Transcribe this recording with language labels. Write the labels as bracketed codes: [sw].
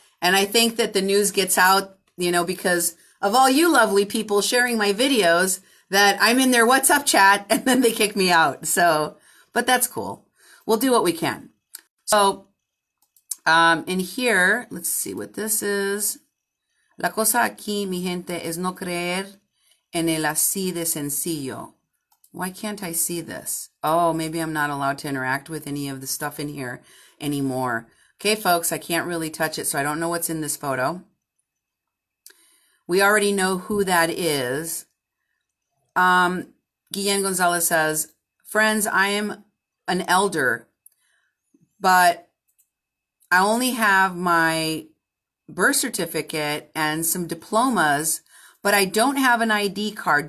[en] And I think that the news gets out, because of all you lovely people sharing my videos, that I'm in their WhatsApp chat, and then they kick me out. So, but that's cool. We'll do what we can. So, in here, let's see what this is. [es] La cosa aquí, mi gente, es no creer en el así de sencillo. [en] Why can't I see this? Oh, maybe I'm not allowed to interact with any of the stuff in here anymore. Okay, folks, I can't really touch it, so I don't know what's in this photo. We already know who that is. Guillen Gonzalez says, friends, I am an elder, but I only have my birth certificate and some diplomas, but I don't have an ID card.